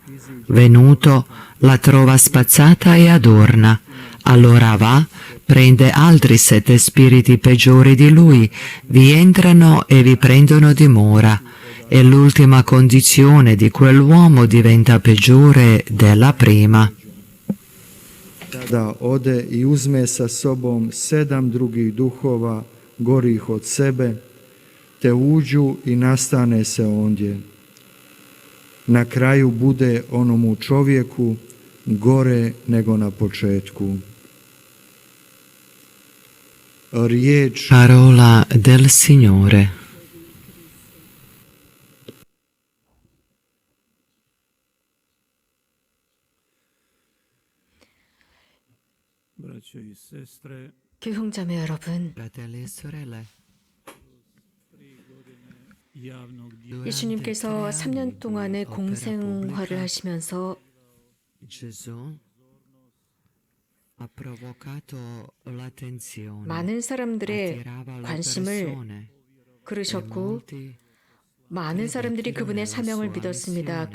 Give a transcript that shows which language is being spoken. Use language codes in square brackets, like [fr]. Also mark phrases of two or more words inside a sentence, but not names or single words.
[it] Venuto, la trova spazzata e adorna. Allora va, prende altri 7 spiriti peggiori di lui, vi entrano e vi prendono dimora, e l'ultima condizione di quell'uomo diventa peggiore della prima. [hr] Tada ode i uzme sa sobom 7 drugih duhova gorih od sebe, te uđu i nastane se ondje. Na kraju bude onomu čovjeku gore nego na početku. [it] Parola del Signore. [ko] 교형자매 여러분, [it] Fratelli e sorelle, [ko] 예수님께서 3년 동안의 공생활을 하시면서 많은 사람들의 관심을 끌으셨고, 많은 사람들이 그분의 사명을 믿었습니다.